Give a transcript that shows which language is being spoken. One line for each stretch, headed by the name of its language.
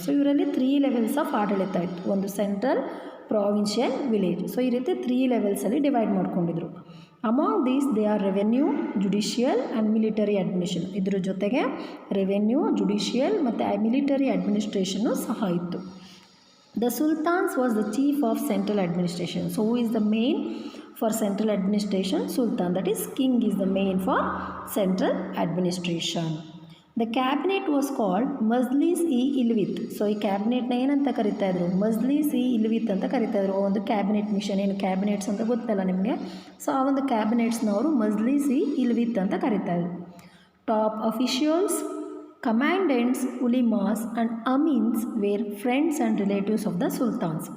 Kannada: So ಇವರಲ್ಲಿ 3 levels of ಆಡಳಿತ ಇತ್ತು. ಒಂದು ಸೆಂಟ್ರಲ್, ಪ್ರಾವಿನ್ಷಿಯಲ್, ವಿಲೇಜ್. ಸೊ ಈ ರೀತಿ 3 ಲೆವೆಲ್ಸಲ್ಲಿ ಡಿವೈಡ್ ಮಾಡ್ಕೊಂಡಿದ್ರು.
English: Among these they are revenue, judicial and military administration.
Kannada: ಇದ್ರ ಜೊತೆಗೆ ರೆವೆನ್ಯೂ, ಜುಡಿಷಿಯಲ್ ಮತ್ತು ಮಿಲಿಟರಿ ಅಡ್ಮಿನಿಸ್ಟ್ರೇಷನ್ನು ಸಹ ಇತ್ತು.
English: The Sultans was the chief of central administration. So who is the main for central administration? Sultan, that is king is the main for central administration. The cabinet was called Majlis-e-Ilwith.
Kannada: So ಈ ಕ್ಯಾಬಿನೆಟ್ನ ಏನಂತ ಕರಿತಾ ಇದ್ರು? Majlis-e-Ilwith ಅಂತ ಕರಿತಾ ಇದ್ರು. ಒಂದು cabinet mission, ಏನು cabinets ಅಂತ ಗೊತ್ತಲ್ಲ ನಿಮಗೆ. ಸೊ ಆ ಒಂದು ಕ್ಯಾಬಿನೆಟ್ಸ್ನವರು Majlis-e-Ilwith ಅಂತ ಕರಿತಾ ಇದ್ರು.
English: Top officials, commandants, ಉಲಿಮಾಸ್ and ಅಮೀನ್ಸ್ were friends and relatives of the sultans.